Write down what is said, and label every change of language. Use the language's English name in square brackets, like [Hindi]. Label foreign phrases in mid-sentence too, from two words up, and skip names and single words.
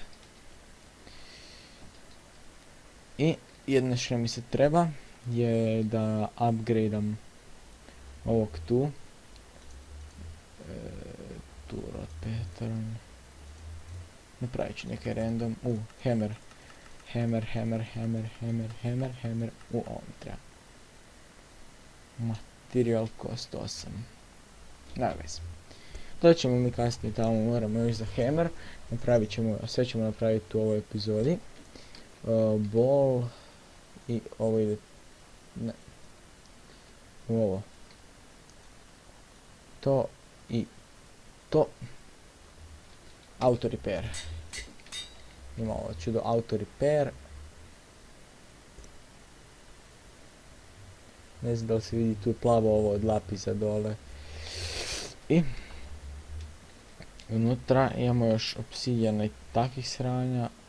[Croatian] I jedno što mi se treba je da upgradeam ovog tu. [English] Tu rod pattern. [Croatian] Napravit ću neke random. Hammer. Hammer. Ovo mi treba. [English] Material cost 8. [Croatian] Nema veze. To ćemo mi kasnije tamo, moramo još za hammer. Napravit ćemo, sve ćemo napraviti u ovoj epizodi. Ball i ovo ide, ne, u ovo, to i to, [English] auto repair, [Croatian] ima ovo čudo [English] auto repair, [Croatian] ne znam da li se vidi tu plavo ovo od lapisa dole i unutra imamo još obsidijana i takvih sranja.